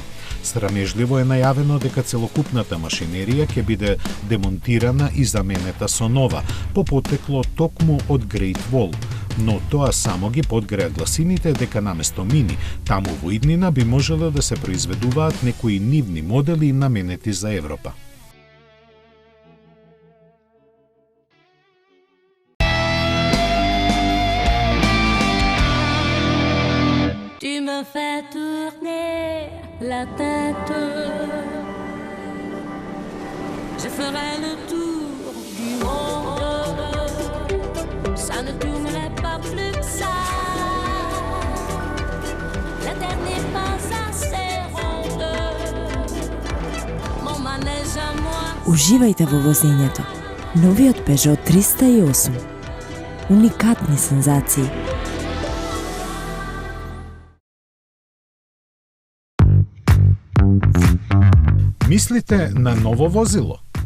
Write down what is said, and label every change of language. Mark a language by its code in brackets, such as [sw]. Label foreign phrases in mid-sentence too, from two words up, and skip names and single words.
[mk] Срамежливо е најавено дека целокупната машинерија ќе биде демонтирана и заменета со нова, по потекло токму од Great Wall. Но тоа само ги подгреа гласините дека наместо Мини, таму во иднина би можело да се произведуваат некои нивни модели наменети за Европа. [fr] Tu me fais tourner la tête. Je ferai le tour du monde. Ça ne tournerait pas plus que ça. La terre n'est pas assez ronde. Mon manège à moi. [mk] Уживајте во возењето. Новиот Peugeot 308. Уникатни сензации. Мислите на ново возило?